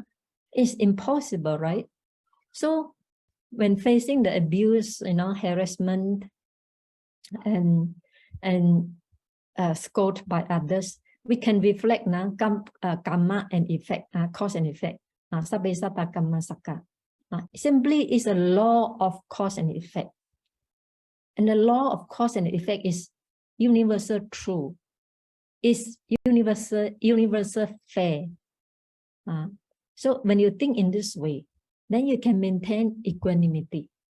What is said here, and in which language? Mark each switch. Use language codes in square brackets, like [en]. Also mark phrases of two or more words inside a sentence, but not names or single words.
[en] It's impossible, right? So when facing the abuse, harassment and scolded by others, we can reflect karma and effect, cause and effect. [pi] Sabbe satta kamma sakka. [en] Simply is a law of cause and effect. And the law of cause and effect is universal true. It's universal fair. So when you think in this way, then you can maintain equanimity.